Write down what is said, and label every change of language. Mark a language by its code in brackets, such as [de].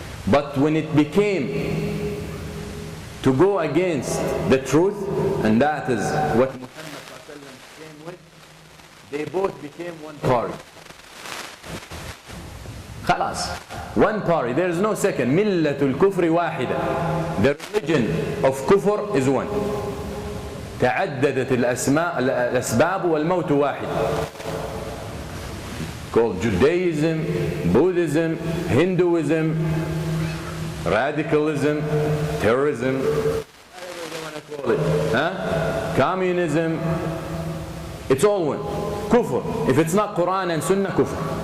[en] But when it became to go against the truth, and that is what Muhammad came with, they both became one party. Khalas. One party, there is no second. Millatul kufri wahida. The religion of kufr is one. [ar] تعددت الأسباب والموت واحد. [en] Called Judaism, Buddhism, Hinduism, radicalism, terrorism, whatever they want to call it. Communism. It's all one. Kufr. If it's not Quran and Sunnah, kufr.